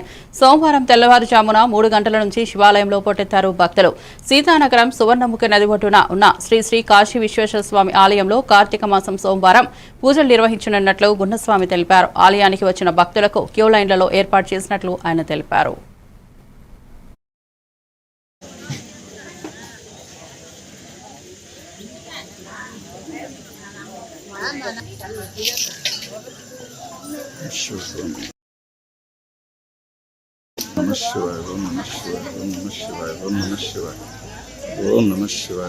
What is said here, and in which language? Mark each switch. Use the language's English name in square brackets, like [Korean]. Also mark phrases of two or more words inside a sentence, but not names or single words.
[Telugu] సోమవారం తెల్లవారుజామున 3 గంటల నుంచి శివాలయంలో పోటెత్తారు భక్తులు. సీతానగరం సువర్ణముఖి నది ఒడ్డున ఉన్న శ్రీ శ్రీ కాశీ విశ్వేశ్వర స్వామి ఆలయంలో కార్తీక మాసం సోమవారం పూజలు నిర్వహించనున్నట్లు గున్నస్వామి తెలిపారు. ఆలయానికి వచ్చిన భక్తులకు క్యూ లైన్లలో ఏర్పాటు చేసినట్లు ఆయన తెలిపారు. [Sanskrit] नमः शिवाय, ॐ नमः शिवाय, ॐ नमः शिवाय, ॐ नमः शिवाय, ॐ नमः शिवाय,